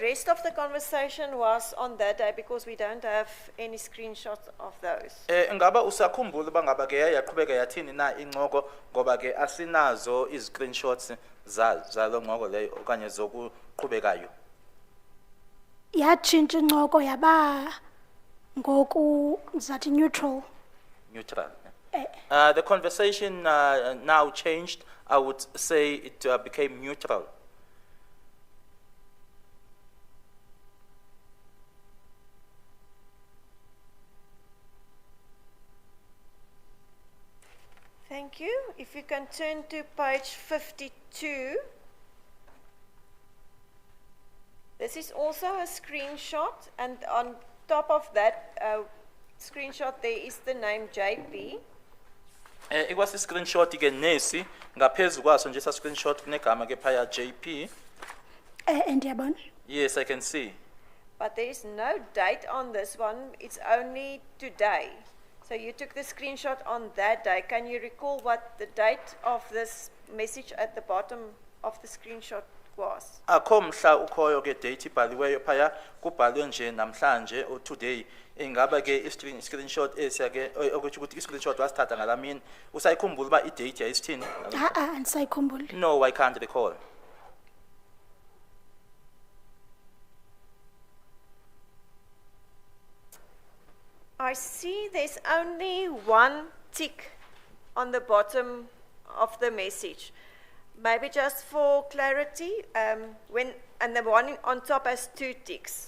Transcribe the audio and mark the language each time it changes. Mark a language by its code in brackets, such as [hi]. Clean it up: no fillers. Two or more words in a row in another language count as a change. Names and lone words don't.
[en] rest of the conversation was on that day, because we don't have any screenshots of those? [xh] Ngaba usakhumbula uba ngaba ke yaqhubeka yathini na incoko ngoba ke asinazo screenshots zalo ncoko leyo okanye zokuqhubekayo. Yatshintsha incoko yaba ngoku zathi neutral. Neutral. [en] The conversation now changed. I would say it became neutral. Thank you. If you can turn to page 52. This is also a screenshot, and on top of that screenshot there is the name JP. [xh] Ikwasi screenshot ke nesi ngaphezu kwaso nje sa screenshot kunegama ke phaya JP. Ndiyabona. [en] Yes, I can see. But there is no date on this one, it's only today. So you took the screenshot on that day. Can you recall what the date of this message at the bottom of the screenshot was? [xh] Akho mhla ukhoyo ke date ibhaliweyo phaya kubhalwe nje namhlanje or today. Ingaba ke screenshot esake okuthi ukuthi screenshot wasithatha ngalamini usayikhumbula ba i-date yayisithini? Andisayikhumbuli. [en] No, I can't recall. I see there's only one tick on the bottom of the message. Maybe just for clarity, and the one on top has 2 ticks.